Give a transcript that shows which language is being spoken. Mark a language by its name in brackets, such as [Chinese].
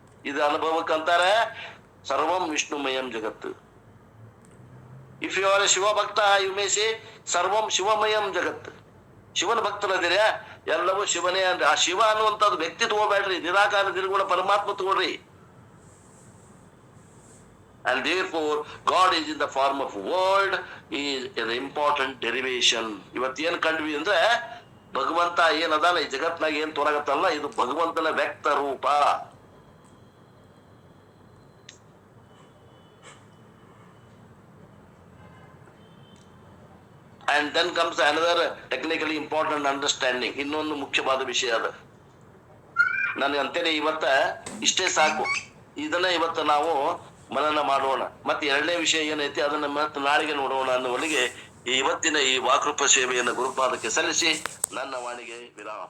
[Kannada] ಇದು ಅನುಭವಕ್ಕಂತಾರೆ [Sanskrit] ಸರ್ವಂ ವಿಷ್ಣುಮಯಂ ಜಗತ್. [English] if you are a Shiva bhakta, you may say [Sanskrit] ಸರ್ವಂ ಶಿವಮಯಂ ಜಗತ್. [Kannada] ಶಿವನ ಭಕ್ತರದಿರ, ಎಲ್ಲವೂ ಶಿವನೇ ಅಂದ್ರೆ ಆ ಶಿವ ಅನ್ನುವಂಥದ್ದು ವ್ಯಕ್ತಿ ತಗೋಬೇಡ್ರಿ, ನಿರಾಕಾರ ನಿರ್ಗುಣ ಪರಮಾತ್ಮ ತಗೋಡ್ರಿ. [English] And therefore, God is in the form of word, is an important derivation. [Kannada] ಇವತ್ತೇನ್ ಕಂಡ್ವಿ ಅಂದ್ರೆ ಭಗವಂತ ಏನದಾನ ಈ ಜಗತ್ನಾಗ ಏನ್ ತೋರಾಗತ್ತಲ್ಲ, ಇದು ಭಗವಂತನ ವ್ಯಕ್ತ ರೂಪ. [English] And then comes another technically important understanding. [Kannada] ಇನ್ನೊಂದು ಮುಖ್ಯವಾದ ವಿಷಯ ಅದ. ನಾನು ಅಂತೇನೆ ಇವತ್ತ ಇಷ್ಟೇ ಸಾಕು, ಇದನ್ನ ಇವತ್ತು ನಾವು ಮನನ ಮಾಡೋಣ. ಮತ್ತೆ 2ನೇ ವಿಷಯ ಏನೈತಿ ಅದನ್ನ ಮತ್ತೆ ನಾಳೆಗೆ ನೋಡೋಣ ಅನ್ನುವಲ್ಲಿಗೆ ಇವತ್ತಿನ ಈ ವಾಕೃಪ ಸೇವೆಯನ್ನು ಗುರುಪಾದಕ್ಕೆ ಸಲ್ಲಿಸಿ ನನ್ನ ವಾಣಿಗೆ ವಿರಾಮ.